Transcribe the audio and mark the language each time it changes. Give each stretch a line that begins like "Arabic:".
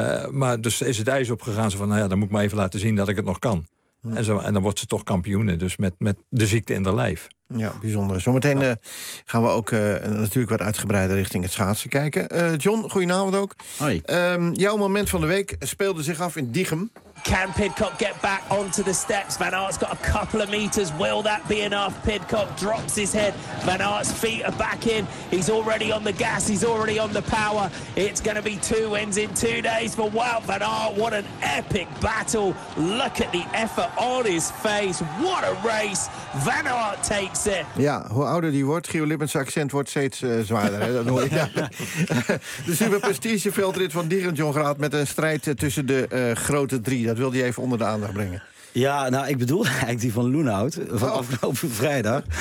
Dutch: Maar dus is het ijs opgegaan. Ze van, nou ja, dan moet ik maar even laten zien dat ik het nog kan. Ja. En dan wordt ze toch kampioene, dus met de ziekte in haar lijf. Ja, bijzonder. Zometeen gaan we ook natuurlijk wat uitgebreider richting het schaatsen kijken. John, goedenavond ook. Hoi. Jouw moment van de week speelde zich af in Diegem.
English: Can Pidcock get back onto the steps? Van Aert's got a couple of meters. Will that be enough? Pidcock drops his head. Van Aert's feet are back in. He's already on the gas. He's already on the power. It's going to be two wins in 2 days for Wout van Aert. What an epic battle. Look at the effort on his face. What a race. Van Aert takes it.
Dutch: Ja, hoe ouder die wordt, Gio Lippens accent wordt steeds zwaarder. Hè? Dat hoor je. Ja. De super prestige veldrit van Diegem Jongraat met een strijd tussen de grote drie. Dat wilde je even onder de aandacht brengen. Ja, nou, ik bedoelde eigenlijk die van Loenhout van afgelopen vrijdag.